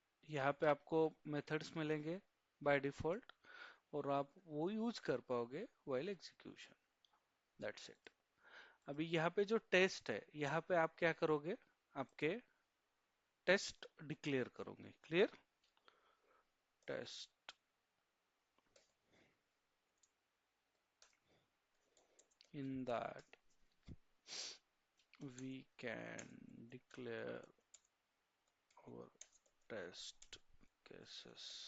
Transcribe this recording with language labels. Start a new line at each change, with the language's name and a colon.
Hindi: यहाँ पे आपको मेथड्स मिलेंगे बाय डिफॉल्ट और आप वो यूज कर पाओगे
English: while execution. That's it.
Hindi: अभी यहाँ पे जो टेस्ट है, यहाँ पे आप क्या करोगे, आपके टेस्ट डिक्लेयर करोगे.
English: Clear. Test in that we can declare our test cases.